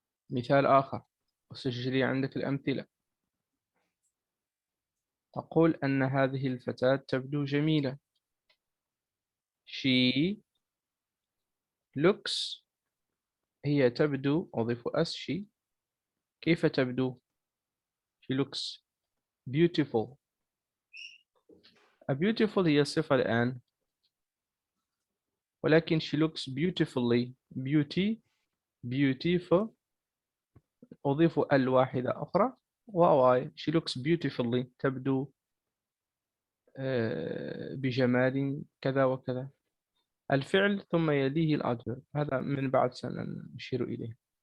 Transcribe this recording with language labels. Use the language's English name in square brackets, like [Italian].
[Arabic] مثال آخر، وسجلي عندك الأمثلة. تقول أن هذه الفتاة تبدو جميلة. [English] She looks، [Arabic] هي تبدو، أضيف she. كيف تبدو؟ [English] She looks beautiful. A beautiful [Arabic] هي صفة الآن، ولكن [English] she looks beautifully. [Arabic] beautiful أضيف واحدة أخرى و [English] she looks beautifully، [Arabic] تبدو بجمال كذا وكذا. الفعل ثم يليه الأدفيرب، هذا من بعد سنشير إليه.